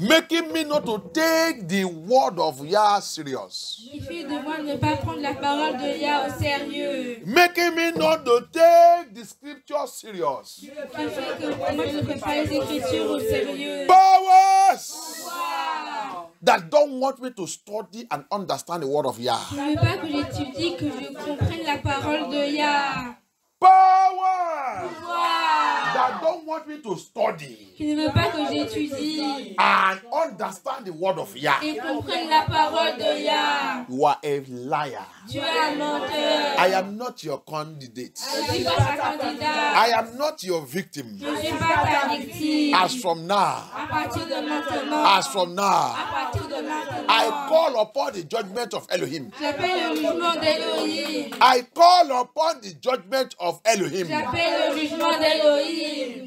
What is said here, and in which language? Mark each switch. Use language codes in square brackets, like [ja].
[en] making me not to take the word of Yah serious, [fr] qui fait de moi ne pas prendre la parole de Yah au sérieux, [en] making me not to take the scripture serious. [fr] qui fait que moi je ne prends pas les Écritures au sérieux. [en] Powers Wow. that don't want me to study and understand the word of Yah. [fr] Je ne veux pas que j'étudie, que je comprenne la parole de Yah. [en] Powers Wow. that that don't want me to study [fr] qui ne veut pas que j'étudie [en] and understand the word of Yah. [fr] et comprenne la parole de Yah. [en] You are a liar. [fr] Tu es un menteur. [en] I am not your candidate. [fr] Je ne suis pas ta candidate. [en] I am not your victim. [fr] Je ne suis pas ta victime. [en] As from now, [fr] À partir de maintenant. [en] as from now, [fr] À partir de maintenant. [en] I call upon the judgment of Elohim. [fr] J'appelle le jugement d'Elohim. [en] I call upon the judgment of Elohim. [fr] J'appelle le jugement d'Elohim.